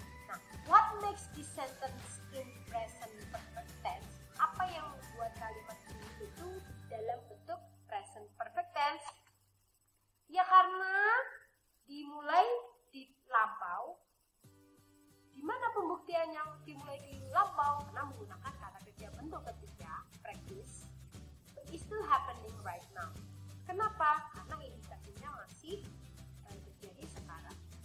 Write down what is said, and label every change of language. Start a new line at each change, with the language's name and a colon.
English: Nah, what makes this sentence in present perfect tense?
Indonesian: Apa yang membuat kalimat ini itu dalam bentuk present perfect tense? Ya karena dimulai di lampau. Di mana pembuktiannya dimulai di lampau? Karena menggunakan kata kerja bentuk ketiga, practice.
English: But it's still happening right now.
Indonesian: Kenapa? Karena indikasinya masih terjadi sekarang.